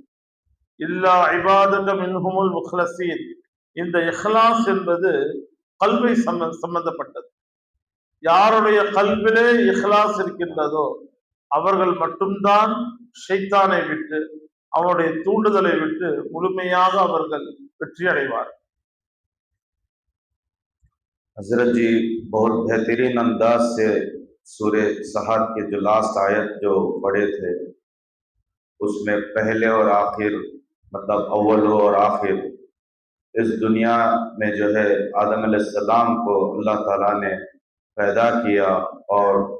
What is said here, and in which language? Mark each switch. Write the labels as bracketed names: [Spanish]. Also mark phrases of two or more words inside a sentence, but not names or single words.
[Arabic] إلا عبادك منهم المخلصين, [Tamil] இந்த இஹ்லாஸ் என்பது கல்வை சம்பந்தப்பட்டது. யாருடைய கல்விலே இஹ்லாஸ் இருக்கின்றதோ அவர்கள் மட்டும்தான் ஷைத்தானை விட்டு, அவனுடைய தூண்டுதலை விட்டு முழுமையாக அவர்கள் வெற்றி அடைவார். [Hindi] हजरत जी बहुत बेहतरीन अंदाज से सूरे सहर के जो लास्ट आयत जो पढ़े थे, उसमें पहले और आखिर, मतलब अव्वल और आखिर, इस दुनिया में जो है आदम अलैहिस्सलाम को अल्लाह ताला ने पैदा किया और